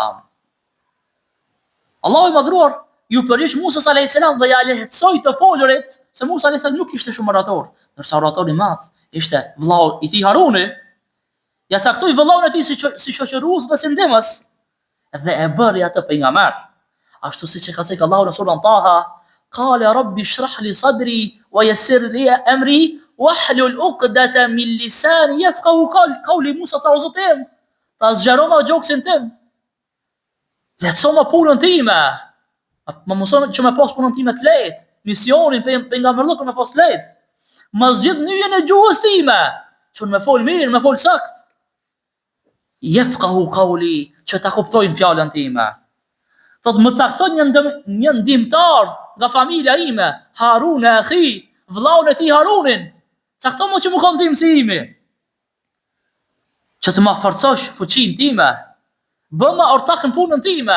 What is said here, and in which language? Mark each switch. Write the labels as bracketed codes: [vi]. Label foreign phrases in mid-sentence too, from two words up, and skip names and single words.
[sq] Allahu i madhruar ju përgjigj Musa a.s. dhe ja lehtësoi të folurit, se Musa a.s. nuk ishte shumë orator, ndërsa oratori i madh ishte vllau i tij Haruni. Ja saktoi vllaun e tij si shoqërues dhe si ndihmës, dhe e bëri atë pejgamber. Ashtu siç e ka thënë Allahu në surën Taha, [ar] قال رب اشرح لي صدري ويسر لي أمري واحلل عقدة من لساني يفقهوا قولي. [sq] Musa ta uzotem, ta zgjerova gjoksin tim. Lehtësoma punën time. Më mëson që me pas punën time të lehtë, misionin pejgamberllëkun me pas të lehtë. Më zgjidh nyjen e gjuhës time, që me fol mirë, me fol sakt. [ar] يفقهوا قولي, [sq] që ta kuptojnë fjalën time. Thot më cakton një ndihmtar nga familja ime, Harun e akhi, vllaun e tij Harunin. Cakton më që më kon ndihmë si imi. Që të ma forcosh fuqinë time. Bëma ortak në punën time.